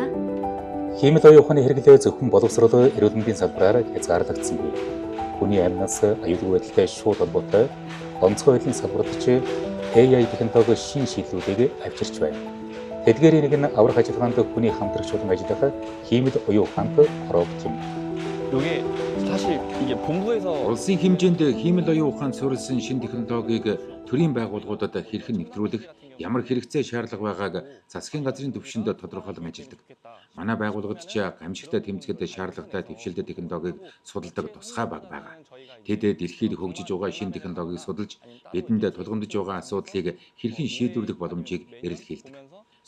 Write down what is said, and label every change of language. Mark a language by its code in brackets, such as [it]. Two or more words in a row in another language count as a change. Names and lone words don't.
[mn] Хиймэл оюун ухааны хэрэглээ зөвхөн боловсрол, эрүүл мэндийн салбараар хязгаарлагдсангүй. Хүний амьнаас аюулгүй байдалтай шууд холбоотой онцгой байдлын салбарт ч AI технологи шин шийдлүүдийг авчирч байна. Тэдгээр нэг нь аврах ажиллагаанд хүний хамтрагч болон ажиллах хиймэл оюун ухаанд робот юм. [ko] 이게 사실 이게 본부에서 [mn] Улсын хэмжээнд хиймэл оюун ухаанд суурилсан шинэ технологиг төрийн байгууллагуудад хэрхэн нэвтрүүлэх, ямар хэрэгцээ шаардлага байгааг засгийн газрын түвшинд тодорхойлон ажилладаг. Манай байгууллагад ч гамшигтай тэмцэхэд шаардлагатай дэвшилтэй технологиг судалдаг тусгай баг байгаа. Тэд дэлхийд хөгжиж байгаа шинэ технологиг судалж, бидэнд тулгамдж байгаа асуудлыг хэрхэн шийдвэрлэх боломжийг эрэлхийлдэг.